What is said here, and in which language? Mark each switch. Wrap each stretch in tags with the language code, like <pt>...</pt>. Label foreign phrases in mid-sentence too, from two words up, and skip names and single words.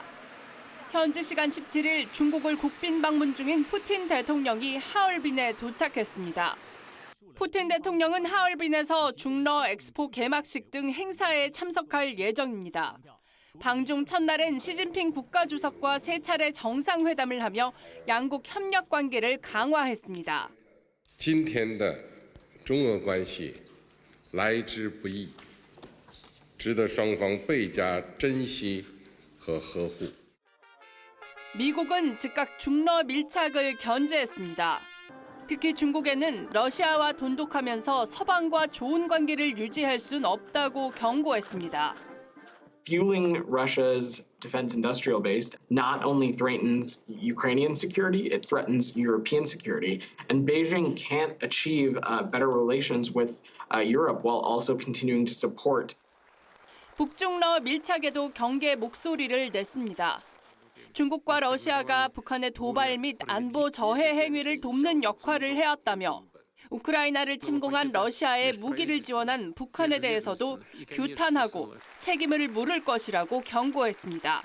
<ko>현지 시간 17일 중국을 국빈 방문 중인 푸틴 대통령이 하얼빈에 도착했습니다. 푸틴 대통령은 하얼빈에서 중러 엑스포 개막식 등 행사에 참석할 예정입니다. 방중 첫날엔 시진핑 국가주석과 3차례 정상회담을 하며 양국 협력 관계를 강화했습니다.</ko> <zh>今天的中俄关系来之不易，值得双方倍加珍惜和呵护。</zh> <ko>미국은 즉각 중러 밀착을 견제했습니다. 특히 중국에는 러시아와 돈독하면서 서방과 좋은 관계를 유지할 순 없다고 경고했습니다.</ko> <en>Fueling Russia's defense industrial base not only threatens Ukrainian security, it threatens European security. And Beijing can't achieve better relations with Europe while also continuing to support.</en> <ko>북중러 밀착에도 경계 목소리를 냈습니다. 중국과 러시아가 북한의 도발 및 안보 저해 행위를 돕는 역할을 해왔다며 우크라이나를 침공한 러시아에 무기를 지원한 북한에 대해서도 규탄하고 책임을 물을 것이라고 경고했습니다.</ko>